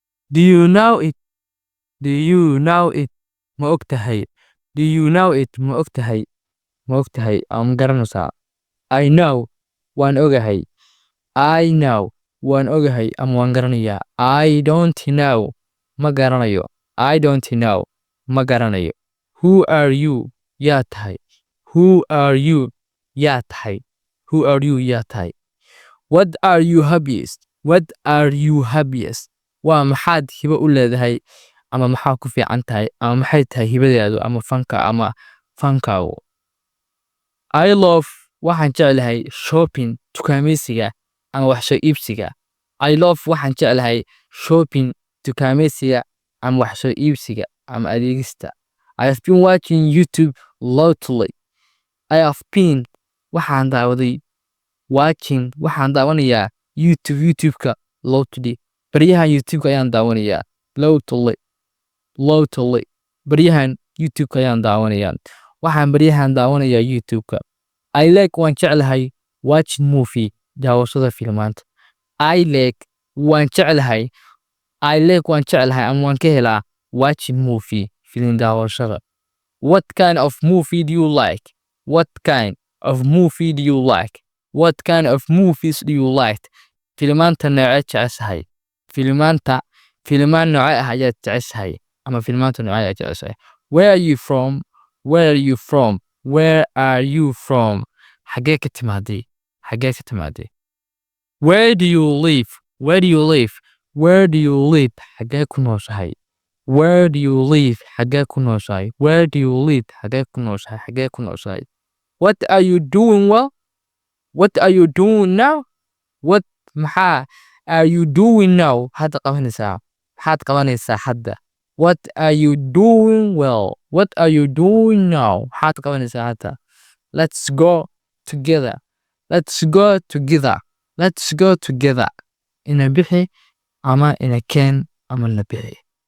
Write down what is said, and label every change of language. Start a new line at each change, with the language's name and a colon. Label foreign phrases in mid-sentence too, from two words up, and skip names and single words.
English: Do you know it? Do you know it?
Somali: Ma ogtahay?
English: Do you know it?
Somali: Ma ogtahay? Ma ogtahay? Ama garanaysaa?
English: I know.
Somali: Waan ogahay.
English: I know.
Somali: Waan ogahay ama waan garanayaa.
English: I don't know.
Somali: Ma garanayo.
English: I don't know.
Somali: Ma garanayo.
English: Who are you?
Somali: Yaa tahay.
English: Who are you?
Somali: Yaa tahay.
English: Who are you?
Somali: Yaa tahay.
English: What are you happiest? What are you happiest?
Somali: Waa maxaad hibo u leedahay ama maxaa ku fiican tahay ama maxay tahay hibadeedu ama fanka ama fankaagu.
English: I love
Somali: waxaan jeclahay shopping dukaameysiga ama wax soo iibsiga.
English: I love
Somali: waxaan jeclahay shopping dukaameysiga ama wax soo iibsiga ama adeegista.
English: I have been watching YouTube lately. I have been
Somali: waxaan daawaday
English: watching
Somali: waxaan daawanayaa
English: YouTubeka lately.
Somali: Baryahan YouTubeka ayaan daawanayaa lately. Baryahan YouTubeka ayaan daawanayaa. Waxaan baryahan daawanayaa YouTubeka.
English: I like
Somali: waan jeclahay
English: watching movie
Somali: daawashada filmaanta.
English: I like
Somali: waan jeclahay ama waan ka helaa
English: watching movie film
Somali: daawashada.
English: What kind of movie do you like? What kind of movie do you like? What kind of movies do you like?
Somali: Filmaanta noocee jeceshahay? Filmaan noocee ah ayaad jeceshahay ama filmaanta noocee ayaad jeceshahay?
English: Where are you from? Where are you from? Where are you from?
Somali: Xagee ka timaaday? Xagee ka timaaday?
English: Where do you live? Where do you live? Where do you live?
Somali: Xagee ku nooshahay?
English: Where do you live?
Somali: Xagee ku nooshahay?
English: Where do you live?
Somali: Xagee ku nooshahay? Xagee ku nooshahay?
English: What are you doing well? What are you doing now? What maxaa are you doing now?
Somali: Hadda qabanaysaa. Maxaad qabanaysaa hadda?
English: What are you doing well? What are you doing now?
Somali: Maxaad qabanaysaa hadda?
English: Let's go together. Let's go together. Let's go together.
Somali: Ina bixi ama ina keen ama la bixi.